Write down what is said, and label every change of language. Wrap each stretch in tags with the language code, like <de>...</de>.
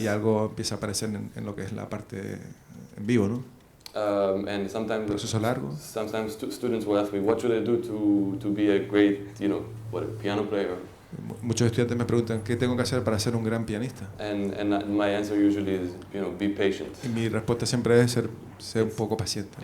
<es>Y algo empieza a aparecer en lo que es la parte en vivo, ¿no?</es> <en>And sometimes</en> <es>Proceso largo.</es> <en>Sometimes students will ask me, what should I do to be a great, piano player?</en> <es>Muchos estudiantes me preguntan qué tengo que hacer para ser un gran pianista.</es> <en>And my answer usually is, be patient.</en> <es>Y mi respuesta siempre es ser un poco paciente.</es>